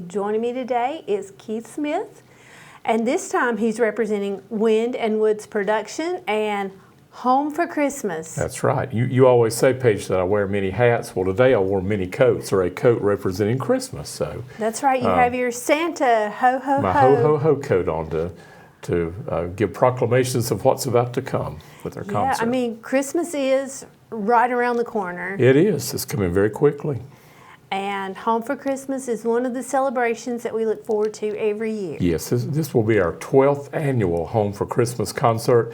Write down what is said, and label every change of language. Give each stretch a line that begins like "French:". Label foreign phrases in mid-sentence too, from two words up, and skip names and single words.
English: Joining me today is Keith Smith, and this time he's representing Wind and Woods Production and Home for Christmas. That's right. You always say, Paige, that I wear many hats. Well, today I wore many coats, or a coat representing Christmas. So that's right. You have your Santa ho-ho-ho. My ho-ho-ho coat on to give proclamations of what's about to come with our concert. Yeah, I mean, Christmas is right around the corner. It is. It's coming very quickly. And Home for Christmas is one of the celebrations that we look forward to every year. Yes, this will be our 12th annual Home for Christmas concert.